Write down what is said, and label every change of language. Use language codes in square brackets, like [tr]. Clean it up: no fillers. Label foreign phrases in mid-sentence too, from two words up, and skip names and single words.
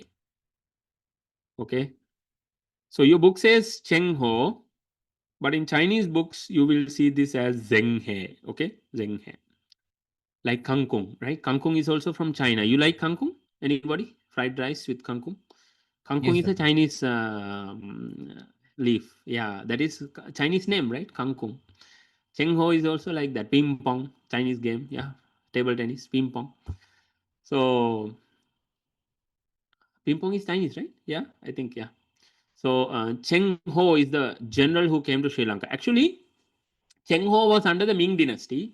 [en] Okay, so your book says Cheng Ho, but in Chinese books, you will see this as Zheng He. Okay, Zheng He. Like kangkong, right? Kangkong is also from China. You like kangkong? Anybody? Fried rice with kangkong? Kangkong Yes, is a Chinese leaf. Yeah, that is Chinese name, right? Kangkong. Cheng Ho is also like that. Ping pong, Chinese game. Yeah, table tennis, ping pong. So ping pong is Chinese, right? Yeah, I think, yeah. So Cheng Ho is the general who came to Sri Lanka. Actually, Cheng Ho was under the Ming dynasty.